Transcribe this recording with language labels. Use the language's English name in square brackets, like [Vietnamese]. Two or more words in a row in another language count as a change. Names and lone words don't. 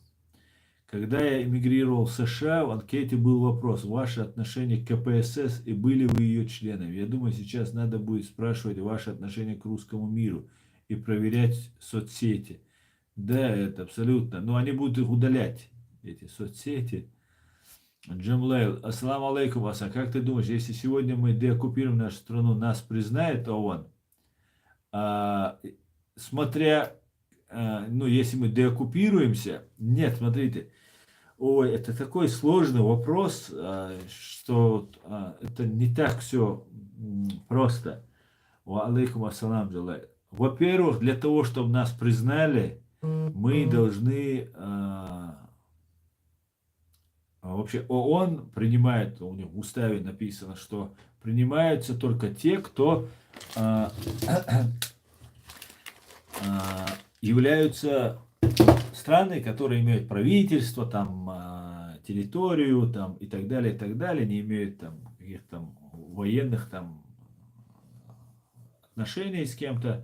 [Russian] Когда я эмигрировал в США, в анкете был вопрос: ваше отношение к КПСС и были вы ее членами. Я думаю, сейчас надо будет спрашивать ваше отношение к русскому миру и проверять соцсети. Да, это абсолютно. Но они будут их удалять, эти соцсети. Джамлейл, [Arabic] السلام عليكم, [Russian] Асан. Как ты думаешь, если сегодня мы деоккупируем нашу страну, нас признает ООН? А, смотря, ну, если мы деоккупируемся, нет, смотрите, ой, это такой сложный вопрос, что это не так все просто. [Arabic] وعليكم السلام, джалай. [Russian] Во-первых, для того, чтобы нас признали, мы должны вообще ООН принимает, у них в уставе написано, что принимаются только те, кто являются страны, которые имеют правительство, там, территорию, там, и так далее, не имеют там каких-то там военных там отношений с кем-то.